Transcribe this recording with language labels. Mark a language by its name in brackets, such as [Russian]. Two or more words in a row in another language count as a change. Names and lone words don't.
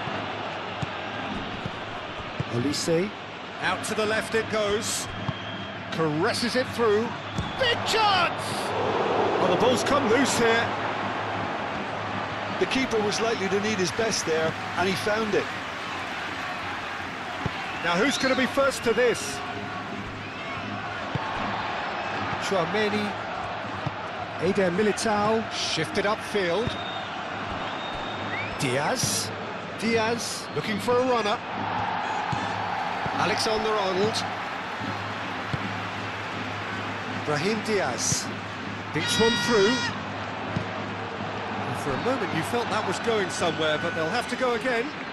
[English] Olise. Out to the left it goes. Caresses it through. Big chance! Well, the ball's come loose here. The keeper was likely to need his best there, and he found it. Now who's going to be first to this? Chouameni. Eder Militao shifted upfield. Diaz. Diaz looking for a runner. Alexander-Arnold. Brahim Diaz. Beats one through. And for a moment you felt that was going somewhere, but they'll have to go again.